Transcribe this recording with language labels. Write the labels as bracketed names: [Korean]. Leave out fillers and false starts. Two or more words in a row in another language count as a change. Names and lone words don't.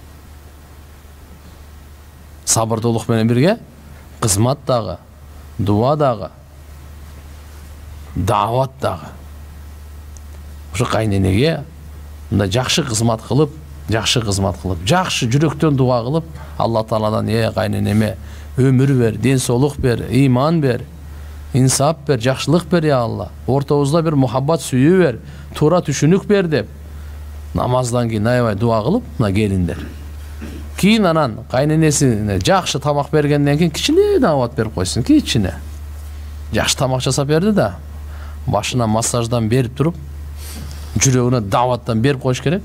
[Kyrgyz] Сабырдуулук менен бирге кызмат дагы, дуа дагы, даават дагы. Ушу кайненеге мындай жакшы кызмат кылып, жакшы жүрөктөн дуа кылып, Алла Тааладан кайненеме өмүр бер, ден соолук бер, иман бер, инсап бер, жакшылык бер я Алла. Ортобузда бир мухаббат сүйүү бер, туура түшүнүк бер деп намаздан кийин аябай дуа кылып, мына келиндер. Кийин анан кайненесине жакшы тамак бергенден кийин кичине даават берип койсун, кичине. Жакшы тамак жасап берди да, башына массаждан берип туруп, жүрөгүнө дааваттан берип коюш керек.